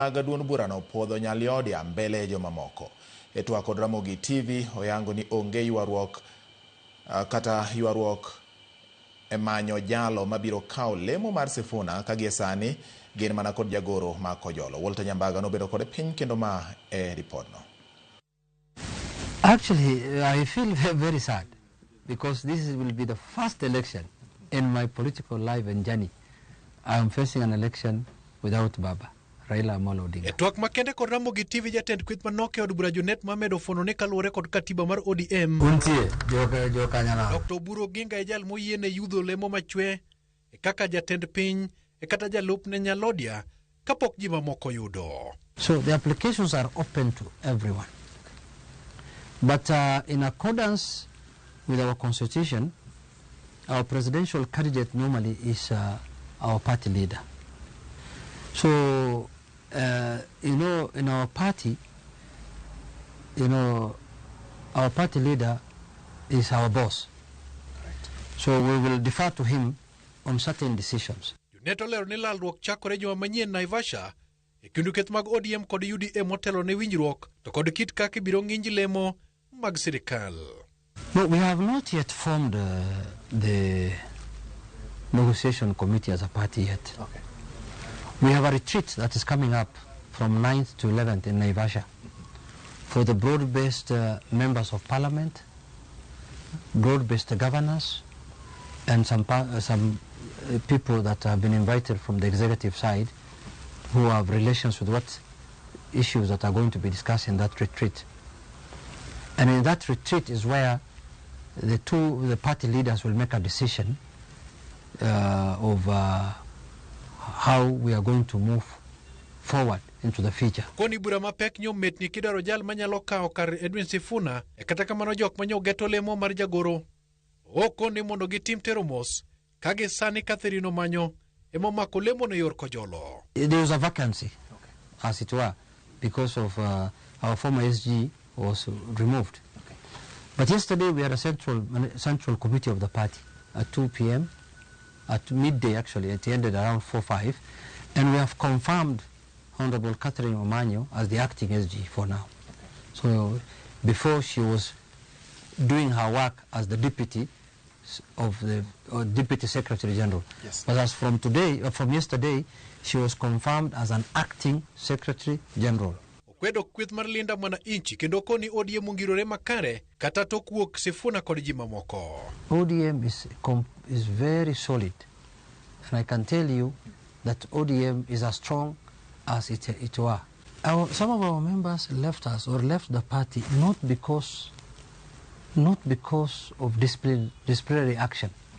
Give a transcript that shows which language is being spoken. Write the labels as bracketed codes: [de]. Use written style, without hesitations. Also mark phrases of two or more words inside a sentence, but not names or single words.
[luo] Gaduon burano puodho Nyaliodia mbele jomamoko. Etwa kod Ramogi TV oyango ni onge ywaruok kata ywaruok emanyo jalo mabiro kao lemo mar Sifuna kagie sani gin mana kod jagoro ma Kojolo. Walter Nyambaga nobedo kod piny kendo ma report no. [en] Actually, I feel very sad because this will be the first election in my political life and journey. I am facing an election without Baba. [luo] Etwak makende kod Ramogi TV jatend kwith manoke od bura Junet mamedo fono ne kaluore kod katiba mar ODM. Dr. Uhuru ginga ejal moyiene yudho lemo machwe kaka jatend piny kata jalup ne Nyalodia kapok ji mamoko yudo. [en] So the applications are open to everyone. But in accordance with our constitution, our presidential candidate normally is our party leader. So, in our party, our party leader is our boss. Right. So we will defer to him on certain decisions. [luo] Junet olero ni lalruok chakore juma manyien Naivasha kindu keth mag ODM kod UDA motelo ne winjruok to kod kit kaka ibiro ng'inj lemo mag sirikal. [en] No, we have not yet formed the negotiation committee as a party yet. Okay. We have a retreat that is coming up from 9th to 11th in Naivasha for the broad-based members of parliament, broad-based governors, and some people that have been invited from the executive side who have relations with what issues that are going to be discussed in that retreat. And in that retreat is where the party leaders will make a decision of how we are going to move forward into the future. [luo] Koni bura mapek nyomet ni kidaro jal manyalo kao kar Edwin Sifuna kata kamano jok manyo geto lemo mar jagoro okoni mondo gitim tero mos kage sani Catherine manyo emo mako lemo ne yor Kojolo. [en] There was a vacancy, as it were, because of our former SG was removed. Okay. But yesterday we had a central committee of the party at 2 p.m. at midday actually. It ended around 4-5, and we have confirmed Honorable Catherine Omanyo as the acting SG for now. So before she was doing her work as the deputy of the Deputy Secretary General. Yes. But as from yesterday, she was confirmed as an acting Secretary General. [luo] Kwedo kwith mar linda mwana inchi kendo koni ODM ungirore makare kata tokuok Sifuna kod ji mamoko. [en] ODM is very solid, and I can tell you that ODM is as strong as it were. Some of our members left us or left the party not because of disciplinary action.